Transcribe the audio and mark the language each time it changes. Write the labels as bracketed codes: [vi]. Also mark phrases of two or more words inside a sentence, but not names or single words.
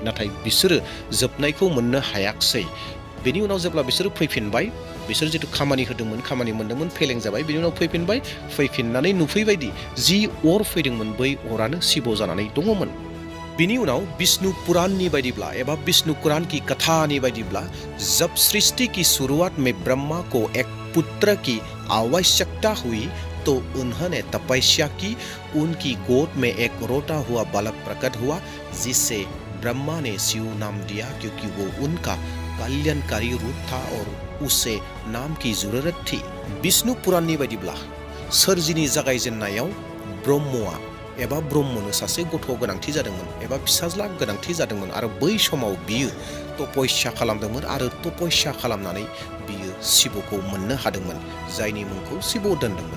[brx] नाथाय बिसोरो जोबनायखौ मोननो हायाखसै। बेनि उनाव जेब्ला बिसोरो फैफिनबाय, बिसोर जिथु खामानि होदोंमोन, खामानि मोन्दोंमोन, फेलें जाबाय। बिनि उनाव फैफिनबाय, फैफिननानै नुफैबायदि जि अर फैदोंमोन, बै अरानो शिव जानानै दङमोन। बिनि उनाव विष्णु पुराणनि बायदिब्ला एबा विष्णु पुराण की कथानि बायदिब्ला, [hi] जब सृष्टि की शुरुआत में ब्रह्मा को एक पुत्र की आवश्यकता हुई तो उन्होंने तपस्या की। उनकी गोद में एक रोता हुआ बालक प्रकट हुआ, जिसे ब्रह्मा ने शिव नाम दिया, क्योंकि वो उनका कल्याणकारी रूप था और उसे नाम की जरूरत थी। [brx] विष्णु पुराणनि बायदिब्ला सोरजिनि जागायजेननायाव ब्रह्मनो सासे गथ' गोनांथि जादोंमोन एबा फिसाज्ला गोनांथि जादोंमोन। आरो बै समाव बियो तपस्या खालामदोंमोन आरो तपस्या खालामनानै बियो शिबखौ मोननो हादोंमोन, जायनि मुंखौ शिब दोनदोंमोन।